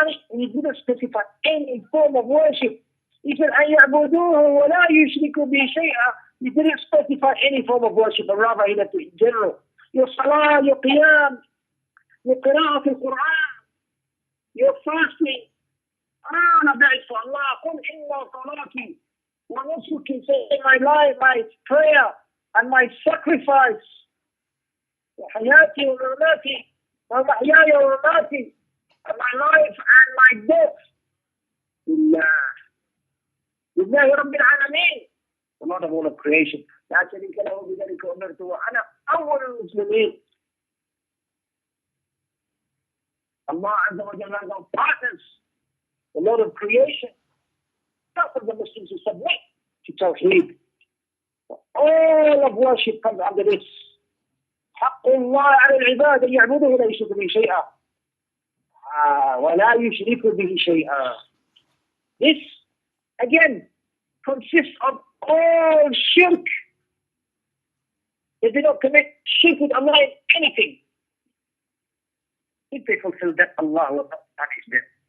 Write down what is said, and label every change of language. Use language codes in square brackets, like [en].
[en] He didn't specify any form of worship. He said, [ar] أن يعبدوه ولا يشركوا به شيئا. [en] He didn't specify any form of worship, but rather he left it in general. Your salah, your qiyam, your qira'ah al-Quran, your fasting. All of that is for Allah. [ar] قُلْ إِنَّا صَلَاتِي وَنُسُكِي. [en] Say my life, my prayer, and my sacrifice. [ar] وَحَيَاتِي وَمَمَاتِي وَمَحْيَايَ وَمَمَاتِي. [en] And my life and my death. [ar] لله رب العالمين. [en] The Lord of all of creation. [ar] لا شريك له بذلك أمرت وأنا أول المسلمين. [en] Allah Azza wa Jalla has no partners. The Lord of creation. Not for the Muslims who submit to Tawheed. All of worship comes under this. [ar] حق الله على العباد أن يعبدوه ولا يشركوا به شيئا. ولا يشركوا به شيئا. [en] This again consists of all shirk. If they don't commit shirk with Allah in anything, if they fulfill that, Allah will not punish them.